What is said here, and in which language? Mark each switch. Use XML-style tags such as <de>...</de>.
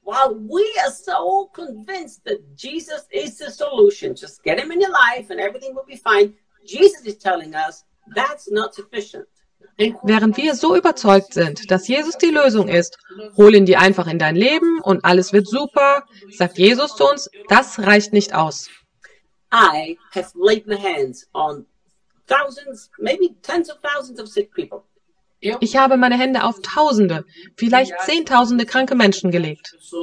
<en>While we are so convinced that Jesus is the solution, just get him in your life and everything will be fine, Jesus is telling us, that's not sufficient.</en> <de>Während wir so überzeugt sind, dass Jesus die Lösung ist, hol ihn dir einfach in dein Leben und alles wird super, sagt Jesus zu uns, das reicht nicht aus.</de> <en>I have laid my hands on thousands, maybe tens of thousands of sick people.</en> <de>Ich habe meine Hände auf Tausende, vielleicht Zehntausende kranke Menschen gelegt.</de>